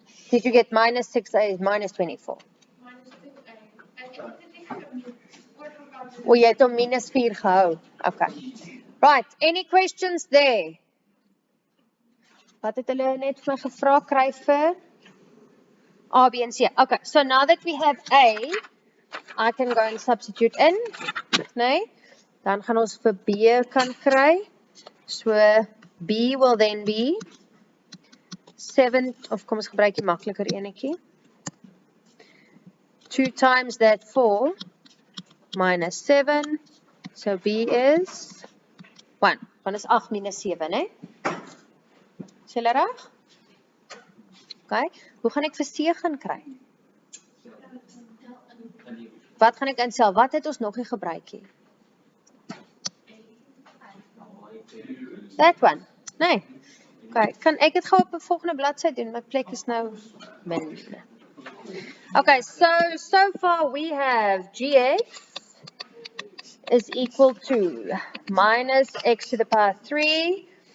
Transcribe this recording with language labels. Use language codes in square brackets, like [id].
[en] Did you get minus 6a is minus 24? [af] O, jy het hom minus 4 gehou. [en] Okay. Right, any questions there? [af] Wat het hulle net vir my gevra kry vir? A, B en C. [en] Okay, so now that we have A, I can go and substitute in. [af] Nee? Dan gaan ons vir B kan kry. [en] So B will then be 7, [af] of kom ons gebruik die makliker enetjie. [en] 2 times that 4 minus 7. So B is 1. [af] Want is 8 minus 7, hè? Is julle reg? Okay. Hoe gaan ek vir C gaan kry? Wat gaan ek instel? Wat het ons nog nie gebruik hier? [en] That one. Nee. [af] Okay, kan ek dit gou op 'n volgende bladsy doen? My plek is nou min. [en] Okay, so far we have gx is equal to minus x to the power 3.